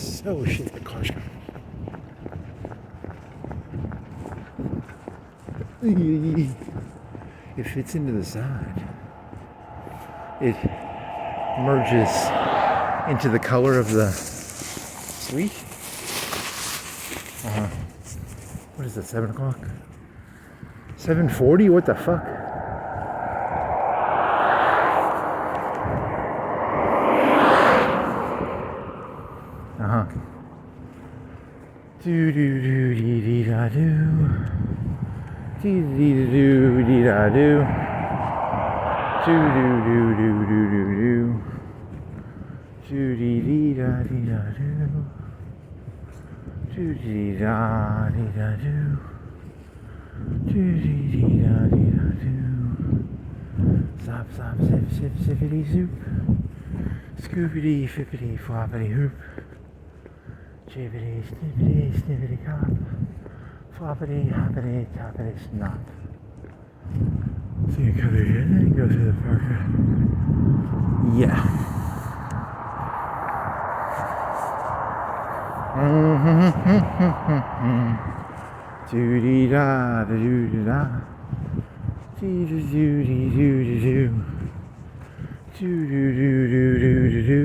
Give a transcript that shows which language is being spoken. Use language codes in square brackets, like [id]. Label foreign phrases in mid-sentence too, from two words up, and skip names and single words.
[en] So shit, the car's coming. It fits into the side. It merges into the color of the suite. What is it, 7 o'clock? 7:40? What the fuck? Do do do dee dee da do. Dee dee do dee da do. Do do do do do do do. Do dee dee da dee da do. Do dee da dee da do. Do dee dee da dee da do. Zop zop zip zip zippity zoop. Scoopity fippity floppity hoop. Jibbity snippity snippity cop. Floppity hoppity toppity snot. So you come here and then go through the parker. Yeah. Doo-dee da da doo doo da. Dee doo doo dee doo doo doo. Doo doo doo doo doo doo doo.